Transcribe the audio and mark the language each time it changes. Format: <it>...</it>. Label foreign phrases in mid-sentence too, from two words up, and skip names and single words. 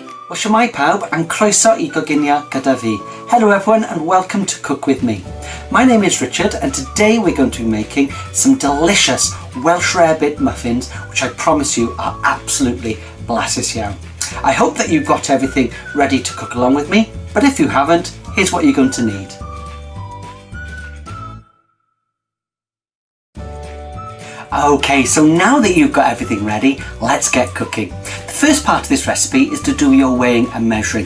<cy>Wel, shwmae pawb, and croeso I Coginio gyda fi.</cy> <en>Hello everyone and welcome to Cook With Me. My name is Richard and today we're going to be making some delicious Welsh Rarebit muffins, which I promise you are absolutely</en> <cy>blasus iawn.</cy> <en>I hope that you've got everything ready to cook along with me, but if you haven't, here's what you're going to need. Okay, so now that you've got everything ready, let's get cooking. The first part of this recipe is to do your weighing and measuring.</en>